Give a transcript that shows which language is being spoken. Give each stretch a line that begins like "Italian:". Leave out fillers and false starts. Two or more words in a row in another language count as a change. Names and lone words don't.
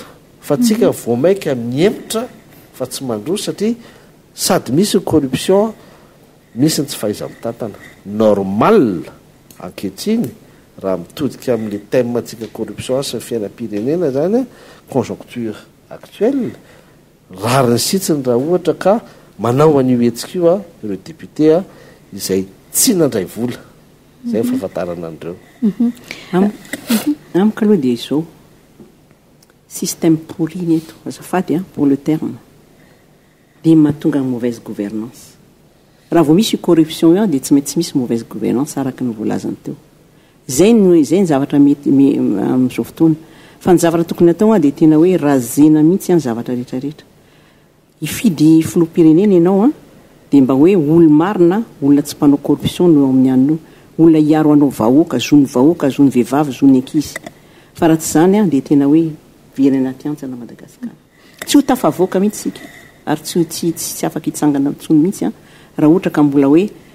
Malagasy: fa tsika voamaika miempotra fa tsy mandroso satria sady misy corruption misy ny tsy fahaiza mitantana normal ankehitriny raha mitodika amin'le thème tsika corruption sy ny fiainam-pirenena zany
French: conjoncture actuelle
Malagasy: rariny sitsiny raha ohatra ka manao an'io hetsika io ireo député izay tsy nandray vola zay fahafantarana andreo amiko aloha dia izao
French: système pourri
Malagasy: eto azafady
French: pour le terme
Malagasy: dia mahatonga
French: mauvaise gouvernance
Malagasy: raha vao misy corruption io dia tsy mety tsy misy
French: mauvaise gouvernance
Malagasy: araka ny voalazany teo zay ny zavatra mety amin'izao fotoana fa ny zavatra tokony atao dia tena hoe razena mihitsy ny zavatra rehetrarehetra ifidy filoham-pirenena ianao dia mba hoe olo marina olona tsy mpanao corruption no amin'ny anio olona hiaro anao vahoaka zony vahoaka zony vehivavy zony ankizy fa raha tsy zany dia tena hoe virena tiantsana Madagasikara tsy ho tafavoaka mihitsy sika ary tsy afaka hitsangana ntsony mihitsy raha ohatra ka mbola hoe